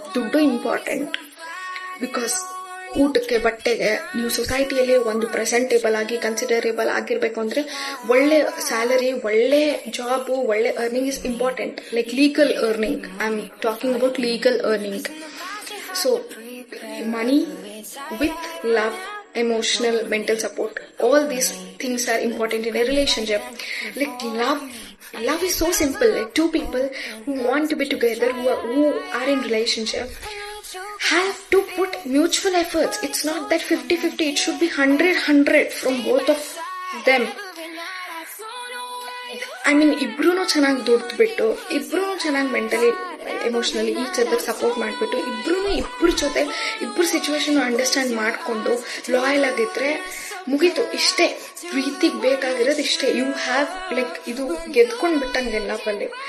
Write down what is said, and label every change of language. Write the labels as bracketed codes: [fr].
[kn] ದುಡ್ಡು important, because ಊಟಕ್ಕೆ ಬಟ್ಟೆಗೆ ನೀವು ಸೊಸೈಟಿಯಲ್ಲಿ ಒಂದು ಪ್ರೆಸೆಂಟೇಬಲ್ ಆಗಿ ಕನ್ಸಿಡರೇಬಲ್ ಆಗಿರ್ಬೇಕು ಅಂದ್ರೆ ಒಳ್ಳೆ ಸ್ಯಾಲರಿ, ಒಳ್ಳೆ ಜಾಬು, ಒಳ್ಳೆ earning is important. [en] Like legal earning, I am talking about legal earning. So money with love, emotional, mental support, all these things are important in a relationship. Like love is so simple. Like two people who want to be together, who are in relationship, have to put mutual efforts. It's not that 50-50, it should be 100-100 from both of them. [kn] I mean ಇಬ್ರು ಚೆನ್ನಾಗಿ ದುಡ್ದುಬಿಟ್ಟು, ಇಬ್ರು ಚೆನ್ನಾಗಿ mentally emotionally each other support ಮಾಡಿಬಿಟ್ಟು, ಇಬ್ರು ಜೊತೆ ಇಬ್ರು situation understand ಮಾಡಿಕೊಂಡು loyal ಆಗಿದ್ರೆ ಮುಗೀತು. ಇಷ್ಟೇ ಪ್ರೀತಿಗೆ ಬೇಕಾಗಿರೋದು, ಇಷ್ಟೇ. [en] you have like [kn] ಇದು ಗೆದ್ಕೊಂಡ್ ಬಿಟ್ಟಂಗೆಲ್ಲ ಬಲ್ಲಿ.